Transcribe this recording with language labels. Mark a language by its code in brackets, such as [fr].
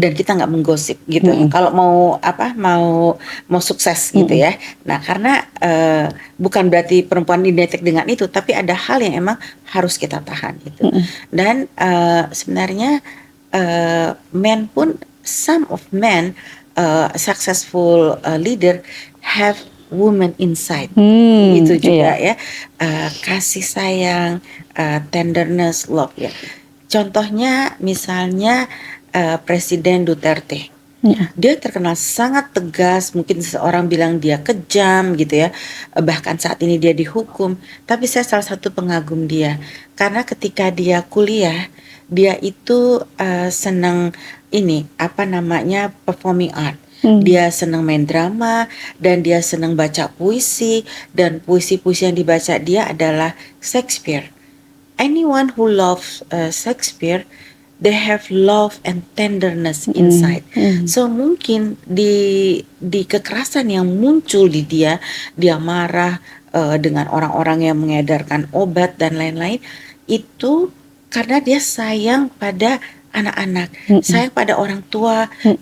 [id] dan kita nggak menggosip gitu. Mm-mm. Kalau mau apa, mau sukses gitu Mm-mm. ya. Nah, karena bukan berarti perempuan identik dengan itu, tapi ada hal yang emang harus kita tahan gitu. Mm-mm. Dan sebenarnya [en] men [id] pun, [en] some of men successful leader have women inside, [id] itu Iya. juga ya. Kasih sayang, [en] tenderness, love [id] ya. Contohnya misalnya Presiden Duterte, Iya. dia terkenal sangat tegas, mungkin seorang bilang dia kejam gitu ya, bahkan saat ini dia dihukum, tapi saya salah satu pengagum dia, karena ketika dia kuliah, dia itu senang ini, apa namanya, performing art. Hmm. Dia senang main drama, dan dia senang baca puisi, dan puisi-puisi yang dibaca dia adalah Shakespeare. [en] Anyone who loves Shakespeare, they have love and tenderness Mm-mm. inside. Mm. [id] So mungkin di kekerasan yang muncul di dia, dia marah dengan orang-orang yang mengedarkan obat dan lain-lain, itu karena dia sayang pada anak-anak, Mm-mm. sayang pada orang tua Mm-mm.